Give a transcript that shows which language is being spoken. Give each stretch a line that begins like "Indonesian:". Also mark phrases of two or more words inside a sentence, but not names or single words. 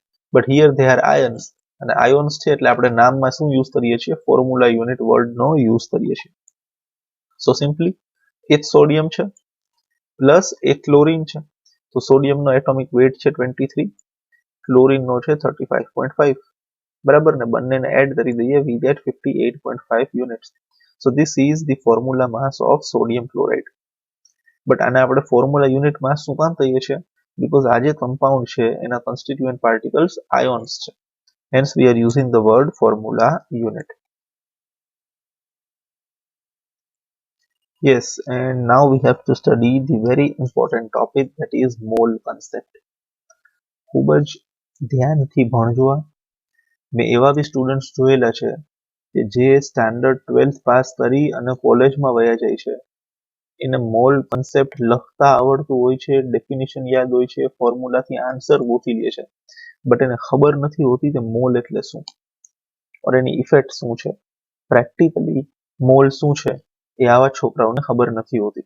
English: but here they are ions,
Gujarati: અને આયોન્સ છે એટલે આપણે નામમાં શું યુઝ કરીએ છીએ?
English: formula unit
Gujarati: વર્ડનો યુઝ કરીએ છીએ.
English: so simply
Gujarati: એક સોડિયમ છે પ્લસ એક ક્લોરીન છે. તો સોડિયમનો એટોમિક વેઇટ છે 23, ક્લોરીનનો છે 35.5. બરાબર ને? બંનેને એડ કરી દઈએ,
English: we get 58.5 units. So this is the formula mass of sodium chloride.
Gujarati: બટ આને આપણે
English: formula unit mass
Gujarati: શું કામ કહીએ છીએ? બીકોઝ આ જે કમ્પાઉન્ડ છે એના
English: constituent particles ions
Gujarati: છે.
English: Hence we are using the word formula unit. Yes, and now we have to study the very important topic, that is mole concept.
Gujarati: ખૂબ જ ધ્યાનથી ભણજો. મેં એવા બી સ્ટુડન્ટ્સ જોયેલા છે કે જે સ્ટાન્ડર્ડ 12th પાસ કરી અને કોલેજમાં વયા જાય છે. એને
English: mole concept
Gujarati: લખતા આવડતું હોય છે, ડેફિનેશન યાદ હોય છે, ફોર્મ્યુલાથી આન્સર ગોતી લે છે, બટ એને ખબર નથી હોતી કે મોલ એટલે શું, ઓર એની ઇફેક્ટ શું છે, પ્રેક્ટિકલી મોલ શું છે એ આવા છોકરાઓને ખબર નથી હોતી.